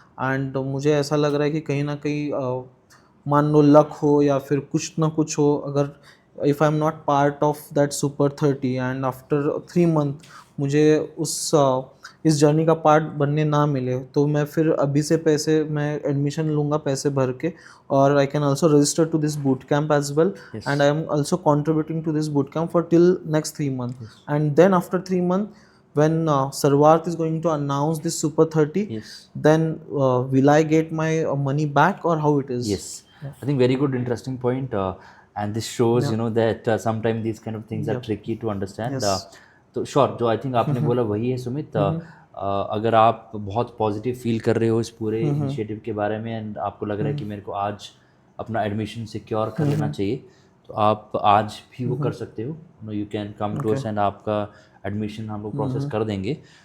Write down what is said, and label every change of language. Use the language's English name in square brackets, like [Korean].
[Hindi] And मुझे ऐसा लग रहा है कि कहीं ना कहीं मान लो लक हो या फिर कुछ ना कुछ हो, अगर [English] if I am not part of that [Hindi] super 30 and after 3 month मुझे इस जर्नी का पार्ट बनने ना मिले, तो मैं फिर अभी से मैं एडमिशन लूँगा पैसे भर के, और I can also register to this boot camp as well, [English] And I am also contributing to this boot camp for till next 3 month. And then after 3 month when Sarwarth is going to announce this Super 30, then will I get my money back, or how it is? Yes, I think very good, interesting point, and this shows that sometimes these kind of things are tricky to understand. [Hindi] तो sure, जो [English] I think [Hindi] आपने बोला वही है सुमित। अगर आप बहुत positive feel कर रहे हो इस पूरे इनिशिएटिव के बारे में, एंड आपको लग रहा है कि मेरे को आज अपना एडमिशन सिक्योर कर लेना चाहिए, तो आप आज भी वो कर सकते हो। [English] you can come to us [Hindi] and आपका एडमिशन हम लोग प्रोसेस कर देंगे।